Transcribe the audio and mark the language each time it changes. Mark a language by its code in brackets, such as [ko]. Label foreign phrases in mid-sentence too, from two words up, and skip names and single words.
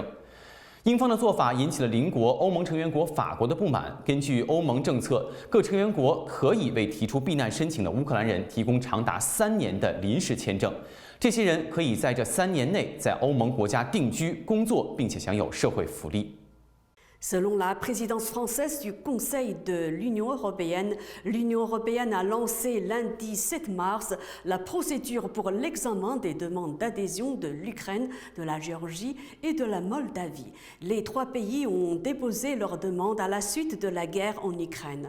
[zh] 英方的做法引起了邻国欧盟成员国法国的不满。根据欧盟政策，各成员国可以为提出避难申请的乌克兰人提供长达3年的临时签证，这些人可以在这3年内在欧盟国家定居、工作，并且享有社会福利。 [fr] Selon la présidence française du Conseil de l'Union européenne a lancé lundi 7 mars la procédure pour l'examen des demandes d'adhésion de l'Ukraine, de la Géorgie et de la Moldavie. Les 3 pays ont déposé leurs demandes à la suite de la guerre en Ukraine.